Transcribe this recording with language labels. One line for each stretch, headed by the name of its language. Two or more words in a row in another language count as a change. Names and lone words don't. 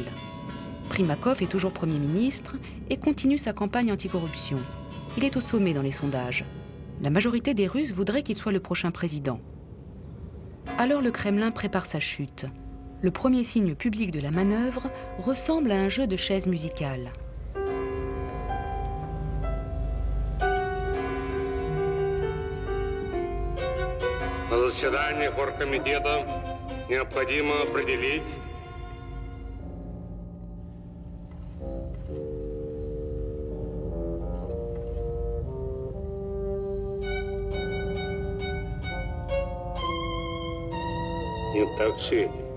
French: Primakov est toujours Premier ministre et continue sa campagne anticorruption. Il est au sommet dans les sondages. La majorité des Russes voudrait qu'il soit le prochain président. Alors le Kremlin prépare sa chute. Le premier signe public de la manœuvre ressemble à un jeu de chaises musicales.
Russian: На заседании оргкомитета необходимо определить не так все.